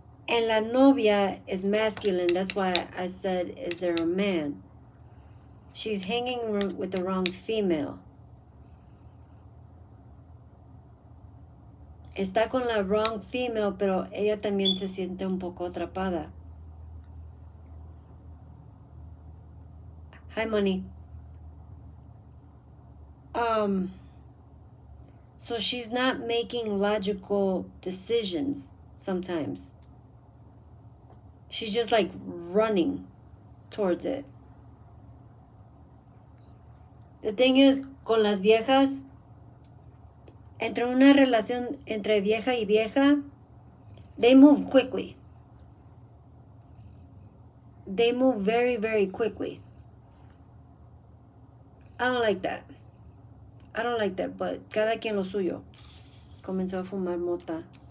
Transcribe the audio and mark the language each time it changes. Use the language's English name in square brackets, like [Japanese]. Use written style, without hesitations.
[English] And [Spanish] la novia [English] is masculine. That's why I said, is there a man? She's hanging with the wrong female. [Spanish] Está con la [English] wrong female, [Spanish] pero ella también se siente un poco atrapada. [English] Hi, money. So she's not making logical decisions sometimes. She's just like running towards it. The thing is, [Spanish] con las viejas, entre una relación entre vieja y vieja, [English] they move quickly. They move very, very quickly. I don't like that. I don't like that, but [Spanish] cada quien lo suyo. Comenzó a fumar mota.